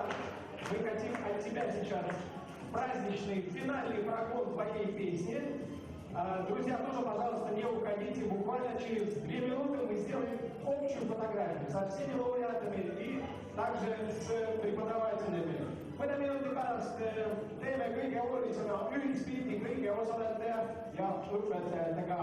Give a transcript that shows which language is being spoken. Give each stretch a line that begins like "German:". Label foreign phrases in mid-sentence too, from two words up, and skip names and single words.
Russian: Мы хотим от тебя сейчас праздничный финальный прокон твоей песни. Друзья, тоже, пожалуйста, не уходите. Буквально через 2 минуты мы сделаем общую фотографию со всеми лауреатами и также с преподавателями.
Estonian: Mõne minuti pärast teeme kõige olulisema ühispildi kõigi osalejate ja õpetajatega.